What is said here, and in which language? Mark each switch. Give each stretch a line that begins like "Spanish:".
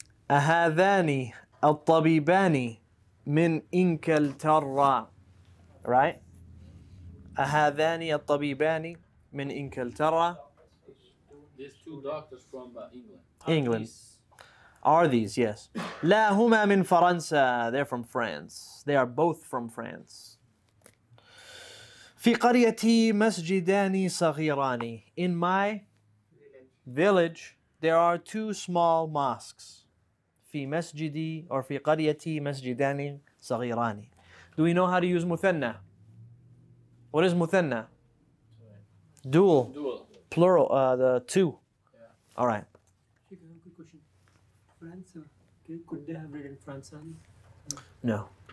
Arabic: أهذان الطبيبان من إنكلترا.
English: Right?
Arabic: أهذان الطبيبان من إنكلترا.
English: There's 2 doctors from England. England. Are these, yes.
Arabic: لا هما من فرنسا.
English: They're from France. They are both from France.
Arabic: في قريتي مسجدان صغيران.
English: In my village, there are 2 small mosques.
Arabic: في مسجدي
English: or
Arabic: في قريتي مسجدان صغيران.
English: Do we know how to use مثنى? What is مثنى? Dual. Dual. Plural, the 2. Yeah. All right. Quick question. France, could they have written France on? No.